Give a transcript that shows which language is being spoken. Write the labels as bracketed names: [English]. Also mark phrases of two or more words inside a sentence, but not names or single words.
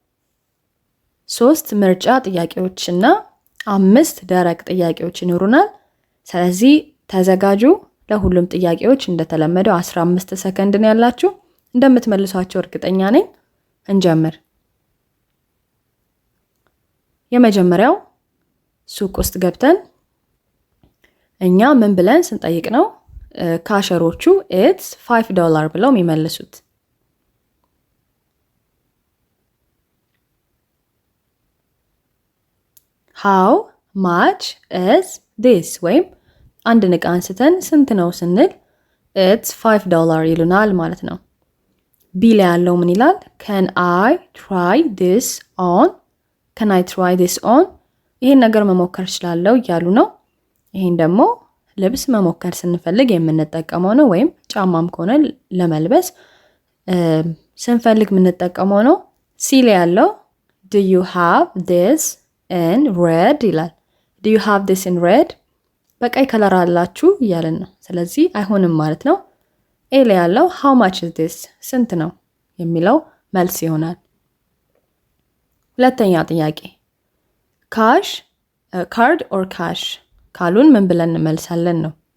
[Amharic] 3 ምርጫ ጥያቄዎችና 5 ደረቅ ጥያቄዎች ይኖሩናል። ስለዚህ ተዘጋጁ። ለሁሉም ጥያቄዎች እንደተለመደው 15 ሰከንድ ነው ያላችሁ። እንደምትመልሷቸው እርግጠኛ ነኝ። እንጀምር። የመጀመሪያው ሱቅ ውስጥ ገብተን እኛ ምን ብለን ስንጠይቅ ነው ካሸሮቹ [English] it's $5 [Amharic] ብለው የሚመልሱት? [English] how much is this [Amharic] ወይም አንድ ዕቃ አንስተን ስንት ነው ስንል [English] it's $5 [Amharic] ይሉናል ማለት ነው። ቢ ላይ ያለው ምን ይላል? [English] can I try this on? can I try this on? [Amharic] ይሄን ነገር መሞከር እችላለሁ እያሉ ነው። ይሄን ደግሞ ልብስ መሞከር ስንፈልግ የምንጠቀመው ነው፣ ወይም ጫማም ከሆነ ለመልበስ ስንፈልግ የምንጠቀመው ነው። ሲ ላይ ያለው [English] do you have this in red [Amharic] ይላል። [English] do you have this in red [Amharic] በቀይ ከለር አላችሁ እያለን ነው። ስለዚህ አይሆንም ማለት ነው። ኤ ላይ ያለው [English] how much is this [Amharic] ስንት ነው የሚለው መልስ ይሆናል። ሁለተኛ ጥያቄ [English] cash card or cash [Amharic] ካሉን ምን ብለን እንመልሳለን ነው።